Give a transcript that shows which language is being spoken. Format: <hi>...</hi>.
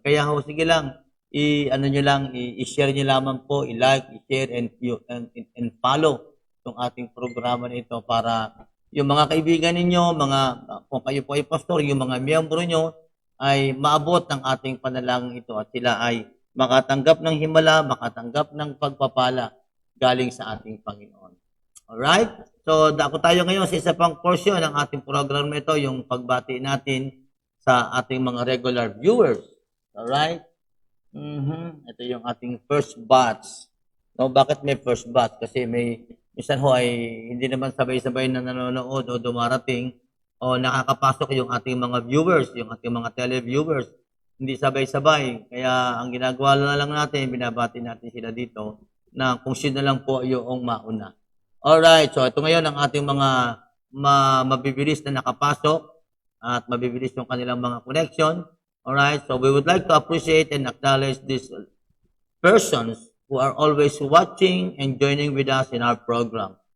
<tl>Kaya sige lang, i-share niyo lamang po, i-like, i-share, and follow yung ating programa na ito para yung mga kaibigan ninyo, kung kayo po ay pastor, yung mga miyembro nyo, ay maabot ng ating panalangin ito at sila ay makatanggap ng himala, makatanggap ng pagpapala galing sa ating Panginoon. Alright? So, dako tayo ngayon sa isa pang portion ng ating program ito, yung pagbati natin sa ating mga regular viewers.</tl> <en>Alright?</en> <tl>Ito yung ating first batch. No, bakit may first batch? Kasi minsan ay hindi naman sabay-sabay na nanonood o dumarating o nakakapasok yung ating mga viewers, yung ating mga televiewers. Hindi sabay-sabay. Kaya ang ginagawa na lang natin, binabati natin sila dito na kung sino lang po yung mauna. Alright, so ito ngayon ang ating mga mabibilis na nakapasok at mabibilis yung kanilang mga connection.</tl> <en>Alright, so we would like to appreciate and acknowledge these persons who are always watching and joining with us in our program.</en>